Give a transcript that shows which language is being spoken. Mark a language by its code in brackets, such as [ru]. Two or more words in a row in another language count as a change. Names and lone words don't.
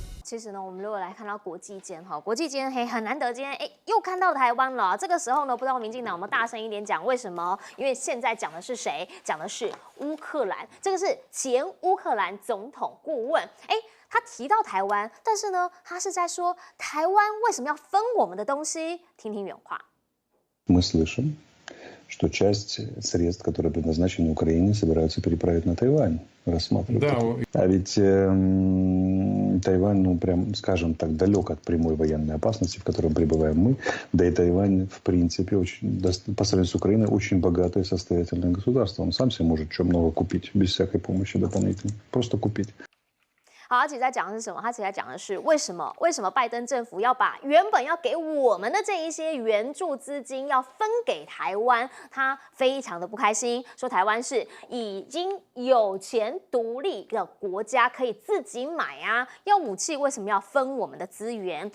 [zh] 其实呢，我们如果来看到国际间国际间很难得，今天又看到台湾了。这个时候呢，不知道民进党有没有大声一点讲？为什么？因为现在讲的是谁？讲的是乌克兰，这个是前乌克兰总统顾问。他提到台湾，但是呢，他是在说台湾为什么要分我们的东西？听听原话。 [ru] Мы слышим, что часть средств, которые предназначены Украине, собираются переправить на Тайвань. Рассматривают. Да. А ведь Тайвань, прям, скажем так, далек от прямой военной опасности, в которой пребываем мы. Да и Тайвань, в принципе, по сравнению с Украиной, очень богатое и состоятельное государство. Он сам себе может много купить, без всякой помощи дополнительной. Просто купить. [zh] 好，他其实在讲的是什么？他其实在讲的是为什么拜登政府要把原本要给我们的这一些援助资金要分给台湾，他非常的不开心，说台湾是已经有钱独立的国家，可以自己买啊，要武器为什么要分我们的资源？